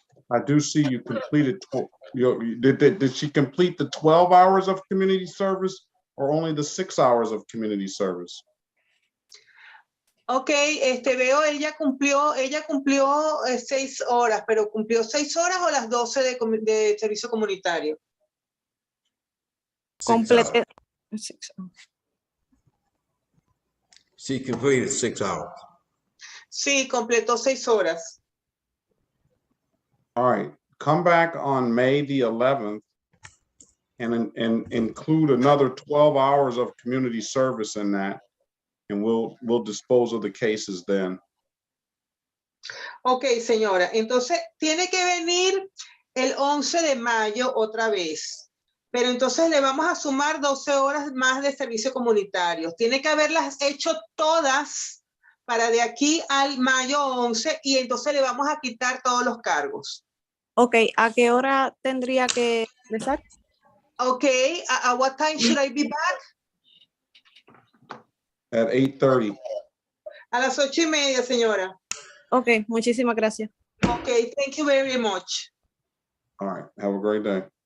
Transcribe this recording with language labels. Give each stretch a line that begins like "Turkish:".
English: I do see you completed, did she complete the 12 hours of community service or only the 6 hours of community service?
Spanish: Ok, veo, ella cumplió 6 horas, pero ¿cumplió 6 horas o las 12 de servicio comunitario?
English: Complete. She completed 6 hours.
Spanish: Sí, completó 6 horas.
English: All right, come back on May the 11th and include another 12 hours of community service in that, and we'll dispose of the cases then.
Spanish: Ok, señora, entonces tiene que venir el 11 de mayo otra vez, pero entonces le vamos a sumar 12 horas más de servicio comunitario. Tiene que haberlas hecho todas para de aquí al mayo 11 y entonces le vamos a quitar todos los cargos. Ok, ¿a qué hora tendría que empezar?
English: Ok, at what time should I be back? At 8:30.
Spanish: A las 8:30, señora. Ok, muchísimas gracias.
English: Ok, thank you very much. All right, have a great day.